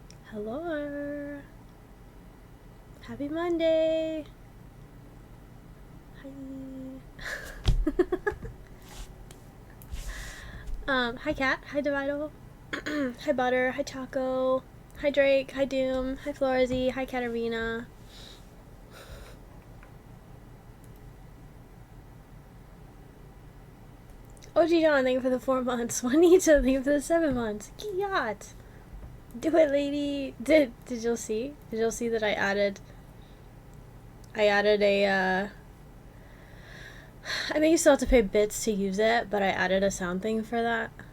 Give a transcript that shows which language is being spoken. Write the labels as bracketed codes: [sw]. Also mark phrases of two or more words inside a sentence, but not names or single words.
[en] Hello. Happy Monday. Hi. Hi Kat. Hi Divido. Hi Butter. Hi Choco. Hi Drake. Hi Doom. Hi Florzy. Hi Katarina. OG John, thank you for the 4 months. Juanita, thank you for the 7 months. Yacht. Do it, lady. Did you see? Did you see that I added a I think you still have to pay bits to use it, but I added a sound thing for that.